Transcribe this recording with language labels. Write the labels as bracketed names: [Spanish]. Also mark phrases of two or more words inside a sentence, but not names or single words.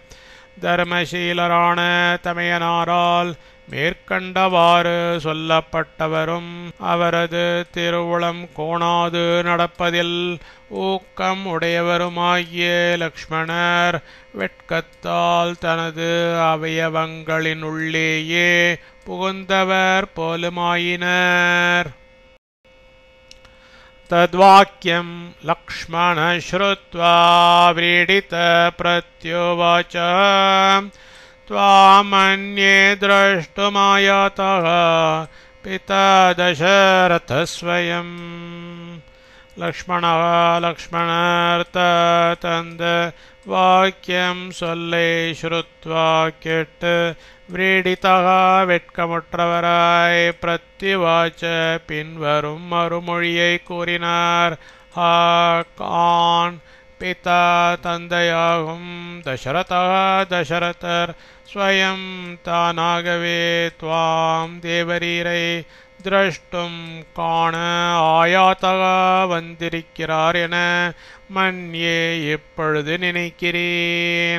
[Tamil] தர்மசீலரான தமையனாரால் மேற்கண்டவாறு சொல்லப்பட்டவரும் அவரது திருவுளம் கோணாது நடப்பதில் ஊக்கம் உடையவருமாகிய லக்ஷ்மணர் வெட்கத்தால் தனது அவயவங்களின் உள்ளேயே புகுந்தவர் போலுமாயினர். [Sanskrit] तद्वाक्यं लक्ष्मण श्रुत्वा व्रीडित प्रत्युवाच त्वामन्ये द्रष्टुमायातः पिता दशरथः स्वयं. [Tamil] लक्ष्मणार्थ வாக்கியம் சொல்லை ஸ்ருத்வா கேட்டு விரீடிதா வெட்கமுற்றவராய் பிரத்யுவாச்ச பின்வரும் மறுமொழியை கூறினார். கான் பிதா தந்தையாகும் தசரதர் ஸ்வயம் தானாகவே துவாம் தேவரீரை திரஷ்டும் காண ஆயாதக வந்திருக்கிறார் என மன்யே இப்பொழுது நினைக்கிறேன்.